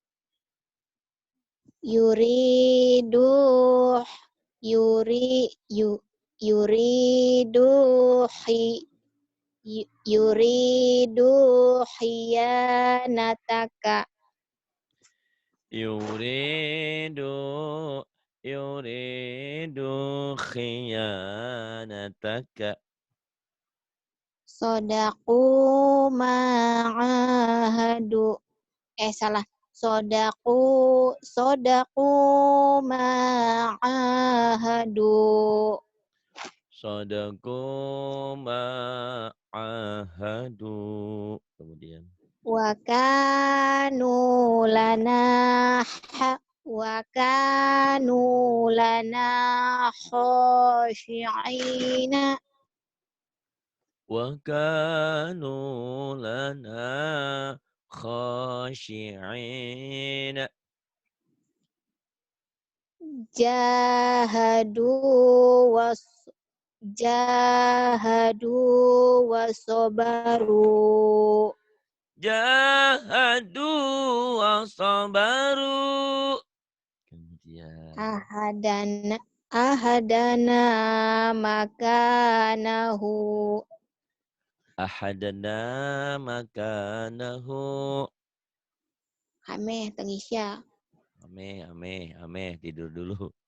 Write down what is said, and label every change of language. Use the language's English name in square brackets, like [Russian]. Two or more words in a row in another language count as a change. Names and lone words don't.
[Arabic] يريدون خيانتك. يريدون خيانتك. صدقوا ما عاهدوا. Salah. صدقوا ما عاهدوا. صدقوا ما عاهدوا. [Indonesian] Kemudian. [Arabic] وكانوا لنا خاشعين. وكانوا لنا خاشعين. جاهدوا وصبروا. جاهدوا وصبروا. [Indonesian] Kemudian. [Arabic] أخذنا مكانه. أخذنا مكانه. Ameh tengisya. [Indonesian] Ameh. Tidur dulu.